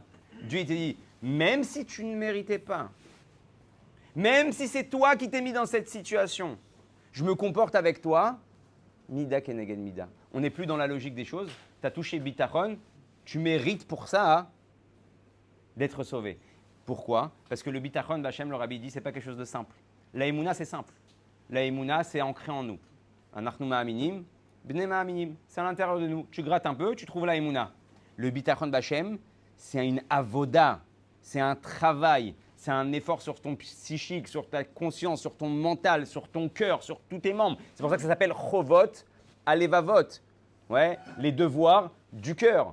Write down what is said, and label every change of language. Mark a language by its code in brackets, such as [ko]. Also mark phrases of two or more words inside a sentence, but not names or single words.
[fr] Dieu il te dit, même si tu ne méritais pas, même si c'est toi qui t'es mis dans cette situation, je me comporte avec toi, [he] מידה כנגד מידה. [fr] On n'est plus dans la logique des choses. Tu as touché bitachon, tu mérites pour ça d'être sauvé. Pourquoi? Parce que le bitachon, Hachem, le Rabbi dit, ce n'est pas quelque chose de simple. La émouna, c'est simple. La émouna, c'est ancré en nous. [he] אנחנו מאמינים בני מאמינים. [fr] C'est à l'intérieur de nous. Tu grattes un peu, tu trouves la émouna. Le [he] ביטחון בהשם, [fr] c'est une avoda, c'est un travail, c'est un effort sur ton psychique, sur ta conscience, sur ton mental, sur ton cœur, sur tous tes membres. C'est pour ça que ça s'appelle [he] חובות הלבבות. [fr] Ouais, les devoirs du cœur.